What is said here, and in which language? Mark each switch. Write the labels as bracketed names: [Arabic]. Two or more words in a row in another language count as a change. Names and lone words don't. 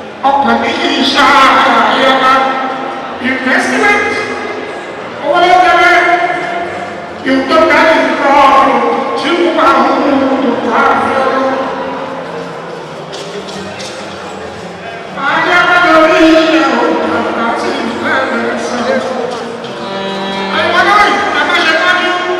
[Yoruba] Ọkàn mi kì í ṣá àyàbá. Investment. Owó ló tẹ́lẹ̀. [English] You don't get it wrong. You are who you are. [Yoruba] Ayé lórí ilẹ̀ o, bàbá ti fẹ́ lẹ sọ. Ayé wọlé wọ̀nyí, ẹ má ṣe tọ́jú.